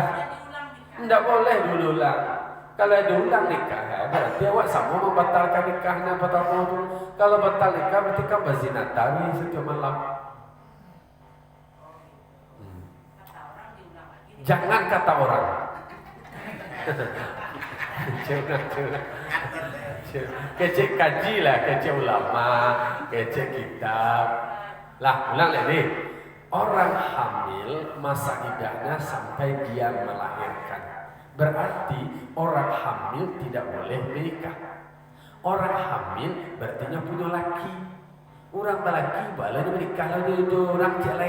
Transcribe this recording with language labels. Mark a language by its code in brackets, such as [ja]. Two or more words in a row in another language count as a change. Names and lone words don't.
[id] Tidak boleh dulu lah. Kalau diulang nikah berarti awak sama membatalkan nikahnya pertama tu. Kalau batal nikah berarti kan berzina tadi setiap malam. Jangan kata orang. Kecek kaji lah, kecek ulama, kecek kitab. Lah, ulang lagi. Orang hamil masa iddahnya sampai dia melahirkan. Berarti orang hamil tidak boleh menikah. Orang hamil berarti punya laki. Orang laki boleh menikah lalu itu orang cek lain.